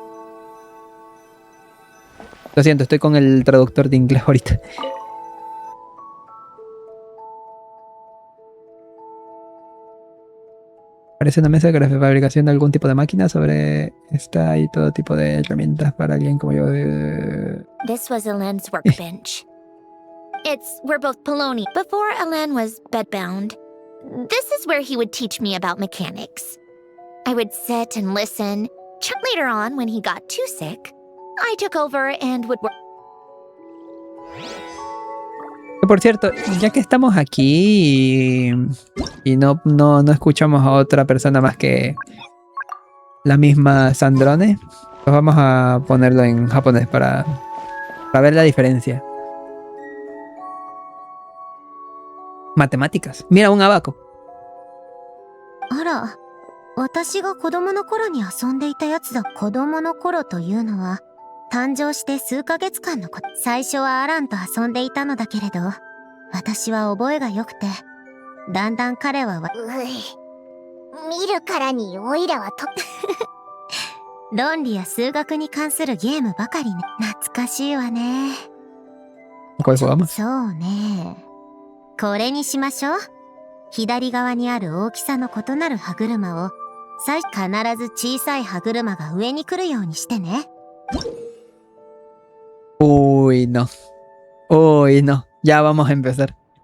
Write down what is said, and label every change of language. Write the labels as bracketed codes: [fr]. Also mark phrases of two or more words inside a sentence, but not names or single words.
[es] Lo siento, estoy con el traductor de inglés ahorita. Parece una mesa de fabricación de algún tipo de máquina. Sobre esta hay todo tipo de herramientas para alguien como yo. [en] This was Elaine's workbench. We're both Poloni. Before Elaine was bedbound, this is where he would teach me about mechanics. I would sit and listen. Later on, when he got too sick, I took over and would work. [es] Por cierto, ya que estamos aquí y no escuchamos a otra persona más que la misma Sandrone, pues vamos a ponerlo en japonés para ver la diferencia. Matemáticas. Mira, un abaco. [ja] あら、私が子供の頃に遊んでいたやつだ。子供の頃というのは、誕生して数ヶ月間のこと。最初はアランと遊んでいたのだけれど、私は覚えが良くて、だんだん彼は見るからにオイラはと論理や数学に関するゲームばかりね。懐かしいわね。そうね。これにしましょう。左側にある大きさの異なる歯車を必ず小さい歯車が上に来るようにしてね。 [es] Uy, no. Uy, no. Ya vamos a empezar.